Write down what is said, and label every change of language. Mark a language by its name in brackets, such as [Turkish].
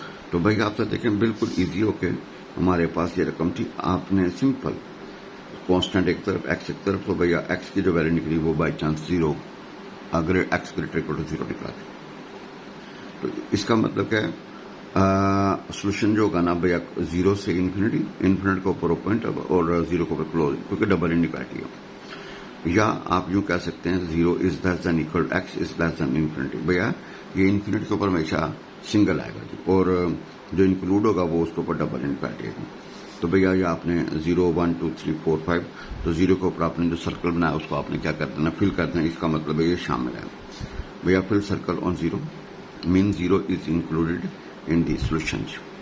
[Urdu] تو بھائی آپ سے دیکھیں بالکل ایزی ہو کے ہمارے پاس یہ رقم تھی, آپ نے سمپل کانسٹنٹ ایک طرف ایکس ایک طرف, تو بھیا ایکس کی جو ویلیو نکلی وہ بائی چانس 0 اگر ایکس گریٹر اکول ٹو 0 نکلا. تو اس کا مطلب کیا ہے سولوشن جو ہوگا نا بھیا 0 سے انفینٹی, انفینٹ کے اوپر اوپن اور 0 کے اوپر کلوز, کیونکہ ڈبل انیکوالٹی ہے. [English] یا آپ یوں کہہ سکتے ہیں 0 is less than equal x is less than infinity. [Urdu] بھیا یہ انفینٹ کے اوپر ہمیشہ سنگل آئے گا جی, اور جو انکلوڈ ہوگا وہ اس کے اوپر ڈبل انیکوالٹی ہے. تو بھیا یہ آپ نے 0 1 2 3 4 5 تو 0 کے اوپر آپ نے جو سرکل بنایا اس کو آپ نے کیا کر دینا فل کر دینا. اس کا مطلب ہے یہ شامل ہے. [English] بھیا full circle on 0 mean 0 is included in the solutions.